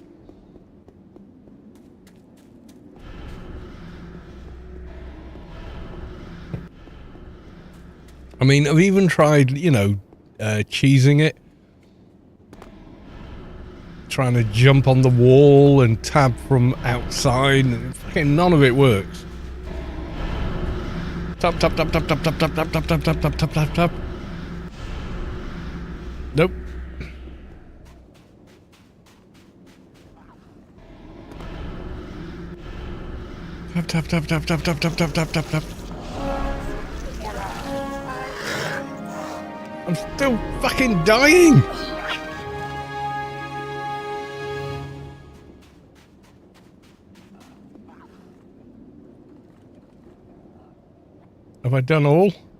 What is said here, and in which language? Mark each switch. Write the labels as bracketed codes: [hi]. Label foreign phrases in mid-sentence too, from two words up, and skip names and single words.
[en] I mean, I've even tried, you know, cheesing it. Trying to jump on the wall and tab from outside, and fucking none of it works. Tap, tap, tap, tap, tap, tap, tap, tap, tap, tap, tap, tap, tap, tap, tap. Nope. Tap, tap, tap, tap, tap, tap, tap, tap, tap, tap, tap. I'm still fucking dying! Have I done all?